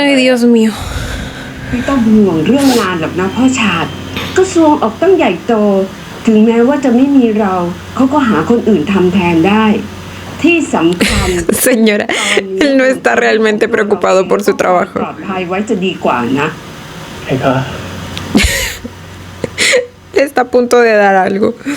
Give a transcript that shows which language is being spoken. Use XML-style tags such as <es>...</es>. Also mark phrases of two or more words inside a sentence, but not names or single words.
<es>Ay, Dios mío.</es> <th>ไม่ต้องห่วงเรื่องงานหรอกนะพ่อชาติกระทรวงออกตั้งใหญ่โต ถึงแม้ว่าจะไม่มีเราเขาก็หาคนอื่นทำแทนได้ ที่สำคัญ</th> <es>Señora, él no está realmente preocupado por su</es> <th>ปล</th> <es>trabajo.</es> <th>อดภัยไว้จะดีกว่านะ เฮ้ยคะ</th> <es>Está a punto de dar algo.</es>